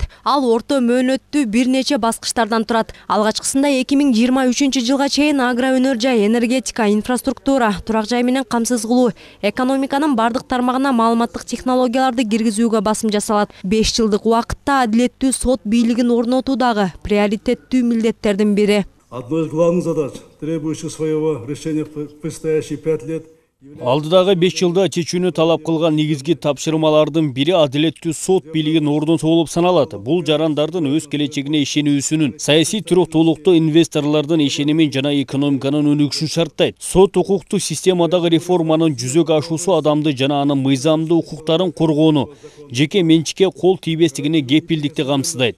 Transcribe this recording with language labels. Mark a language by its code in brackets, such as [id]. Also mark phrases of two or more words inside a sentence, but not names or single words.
[ky] Ал орто мөөнөттүү бир нече баскычтардан турат. Алгачкысында 2023 жылга чейин агроөнөр жай, энергетика, инфраструктура, турак жай менен камсыз кылуу, экономиканын бардык тармагына маалыматтык технологияларды киргизүүгө басым жасалат. 5 жылдык убакытта адилеттүү сот бийлигин орнотуу дагы приоритеттүү милдеттердин бири. [ru] Одной из главных задач, требующих своего решения в предстоящие 5 лет, [ky] алдыдагы 5 жылда чечүүнү талап кылган негизги тапшырмалардын бири адилеттүү сот бийлигин орнотуу болуп саналат. Бул жарандардын өз келечегине ишенүүсүнүн, саясий туруктуулукту, инвесторлордун ишенимин жана экономиканын өнүгүшүн шарттайт. Сот укуктук системадагы реформанын жүзөгө ашуусу адамды жана анын мыйзамдуу укуктарын коргоону, жеке менчикке кол тийбестигине кепилдикти камсыздайт.